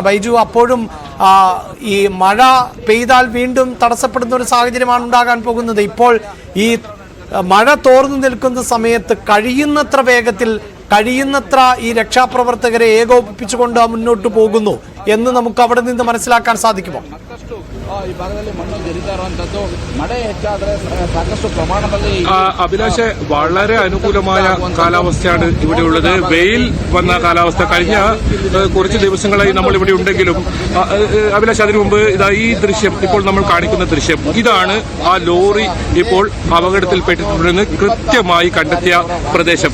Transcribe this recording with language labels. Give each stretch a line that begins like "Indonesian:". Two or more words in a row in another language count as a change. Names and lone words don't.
Malayalam: ബൈജു, അപ്പോഴും ഈ മഴ പെയ്താൽ വീണ്ടും തടസ്സപ്പെടുന്ന ഒരു സാഹചര്യമാണ് ഉണ്ടാകാൻ പോകുന്നത്. ഇപ്പോൾ ഈ മഴ തോർന്നു നിൽക്കുന്ന സമയത്ത് കഴിയുന്നത്ര വേഗത്തിൽ കഴിയുന്നത്ര ഈ രക്ഷാപ്രവർത്തകരെ ഏകോപിപ്പിച്ചുകൊണ്ട് മുന്നോട്ട് പോകുന്നു എന്ന് നമുക്ക് അവിടെ നിന്ന് മനസ്സിലാക്കാൻ സാധിക്കുമോ?
Kannada: ಈ ಭಾಗದಲ್ಲಿ ಮಣ್ಣು ಜರಿತಾ ಇರುವಂತದ್ದು ಮಳೆ ಹೆಚ್ಚಾದ್ರೆ ಸಾಕಷ್ಟು ಪ್ರಮಾಣದಲ್ಲಿ
Malayalam: അഭിലാഷ് വളരെ അനുകൂലമായ കാലാവസ്ഥയാണ് ഇവിടെയുള്ളത്. വെയിൽ വന്ന കാലാവസ്ഥ കഴിഞ്ഞ കുറച്ച് ദിവസങ്ങളായി നമ്മൾ ഇവിടെ ഉണ്ടെങ്കിലും അഭിലാഷ് അതിനു മുമ്പ് ഇതാ ഈ ദൃശ്യം ഇപ്പോൾ നമ്മൾ കാണിക്കുന്ന ദൃശ്യം ഇതാണ് ആ ലോറി ഇപ്പോൾ അപകടത്തിൽപ്പെട്ടിട്ടുണ്ടെന്ന് കൃത്യമായി കണ്ടെത്തിയ പ്രദേശം.